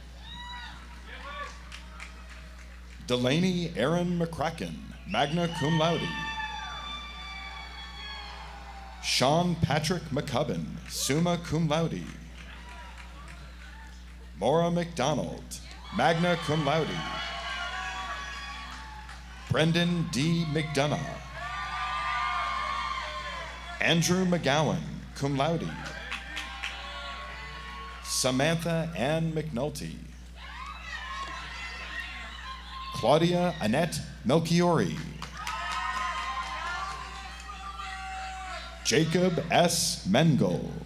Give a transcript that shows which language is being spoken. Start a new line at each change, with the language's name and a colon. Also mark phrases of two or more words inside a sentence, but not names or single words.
English: Delaney Aaron McCracken,
Latin: magna cum laude.
English: Sean Patrick McCubbin,
Latin: summa cum laude.
English: Maura McDonald,
Latin: magna cum laude.
English: Brendan D. McDonough. Andrew McGowan,
Latin: cum laude.
English: Samantha Ann McNulty. Claudia Annette Melchiori. Jacob S. Mengel.